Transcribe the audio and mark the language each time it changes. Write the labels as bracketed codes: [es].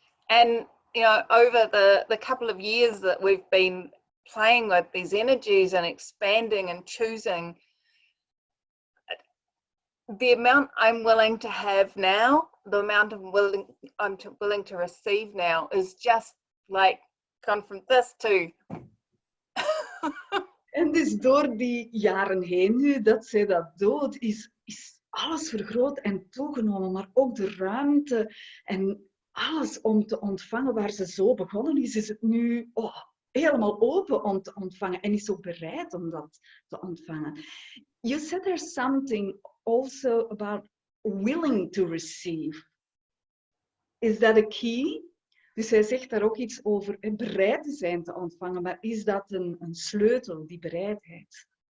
[en] And over the couple of years that we've been playing with these energies and expanding and choosing, the amount I'm willing to have now, the amount I'm willing to receive now is just like gone from this to. [nl] En dus door die jaren heen nu dat zij dat doet, is alles vergroot en toegenomen, maar ook de ruimte en alles om te ontvangen waar ze zo begonnen is het nu helemaal open om te ontvangen en is ook bereid om dat te ontvangen. [en] You said there's something also about willing to receive. Is that a key? [nl] Dus zij zegt daar ook iets over, bereid te zijn te ontvangen, maar is dat een sleutel, die bereidheid?